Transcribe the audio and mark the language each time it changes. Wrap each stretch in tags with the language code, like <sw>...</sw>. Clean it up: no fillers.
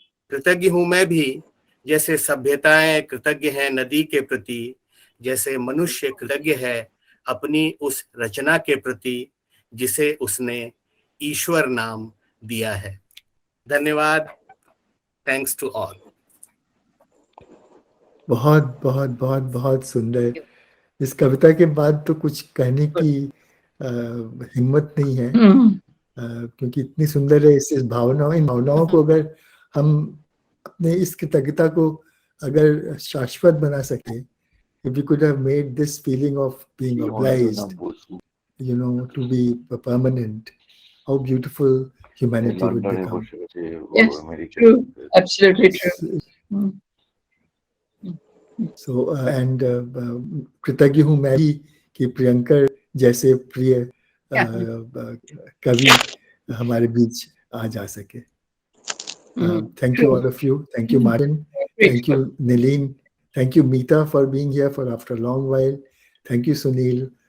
<hi>कृतज्ञ हूं मैं भी, जैसे सभ्यताएं कृतज्ञ हैं नदी के प्रति, जैसे मनुष्य कृतज्ञ है अपनी उस रचना के प्रति जिसे उसने ईश्वर नाम दिया है। धन्यवाद।</hi> <en>Thanks to all.</en> <hi>बहुत बहुत बहुत बहुत सुंदर। इस कविता के बाद तो कुछ कहने की हिम्मत नहीं है, क्योंकि इतनी सुंदर है। इस भावनाओं, इन भावनाओं को अगर हम अपने इस कृतज्ञता को अगर शाश्वत बना सके,</hi> <en>if we could have made this feeling of being obliged, you know, to be permanent, how beautiful humanity would become. Yes, true, absolutely true. So and</en> <hi>कृतज्ञ हूँ मैं भी कि प्रियंकर जैसे प्रिय कवि हमारे बीच आ जा सके.</hi> <en>Thank you all of you. Thank you Martin. Thank you Nileen. Thank you Meeta for being here for after a long while. Thank you Sunil.</en>